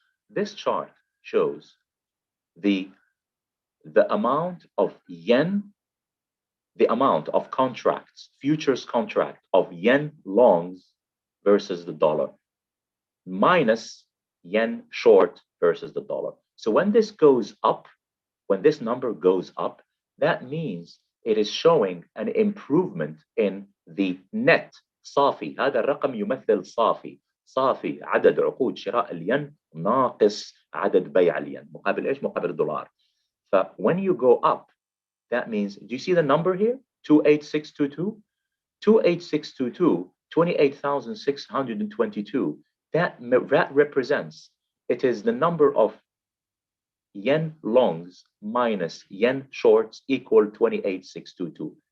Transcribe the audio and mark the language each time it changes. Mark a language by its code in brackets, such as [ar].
[en] This chart shows the amount of yen, the amount of contracts, futures contract of yen longs versus the dollar, minus yen short versus the dollar. So when this goes up, when this number goes up, that means it is showing an improvement in the net صافي. [ar] هذا الرقم يمثل صافي عدد عقود شراء الين ناقص عدد بيع الين مقابل ايش؟ مقابل الدولار. [en] So when you go up, that means, do you see the number here? 28622? 28622, 28,622. That represents, it is the number of yen longs minus yen shorts equal 28,622.